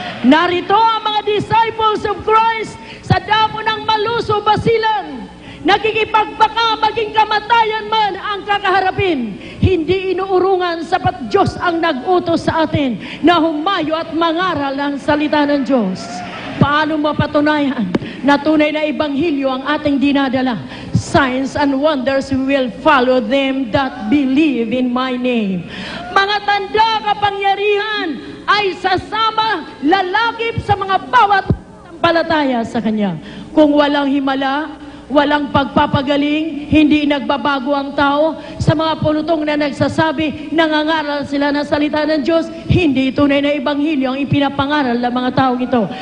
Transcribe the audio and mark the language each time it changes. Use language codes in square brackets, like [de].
[tl] Narito ang mga [en] disciples of Christ [tl] sa damo ng Maluso, Basilan. Nakikipagbaka maging kamatayan man ang kakaharapin. Hindi inuurungan sapat Diyos ang nag-utos sa atin na humayo at mangaral ang salita ng Diyos. Paano mapatunayan na tunay na ebanghelyo ang ating dinadala? [en] Signs and wonders will follow them that believe in my name. [tl] Mga tanda, kapangyarihan ay sasama, lalakip sa mga bawat sampalataya sa Kanya. Kung walang himala, walang pagpapagaling, hindi nagbabago ang tao, sa mga pulutong na nagsasabi, nangangaral sila ng salita ng Diyos, hindi tunay na ebanghelyo ang ipinapangaral ng mga taong ito.